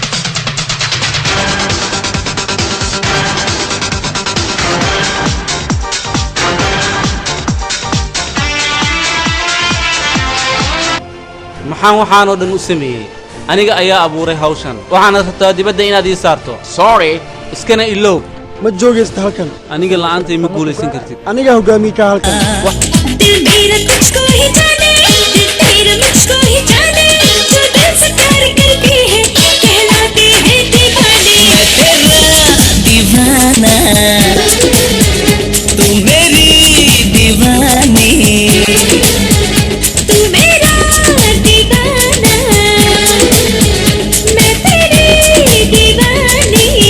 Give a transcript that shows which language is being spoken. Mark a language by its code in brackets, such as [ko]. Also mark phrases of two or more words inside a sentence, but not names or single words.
[so] maxaan waxaanoo dhan u sameeyey aniga ayaa abuuray hawshan waxaana rabtaa dibadda inaad ii saarto sorry iskana ilow ma joogaysta halkan aniga la'aantay ma guulaysan kartid aniga hogaamiye ka halkan [hi] दिल मेरा तुझको ही जाने दिल तेरा मुझको ही जाने जो दिल से प्यार करते हैं कहलाते हैं दीवाने मैं तेरा दीवाना तू मेरी दीवानी तू मेरा दीवाना मैं तेरी दीवानी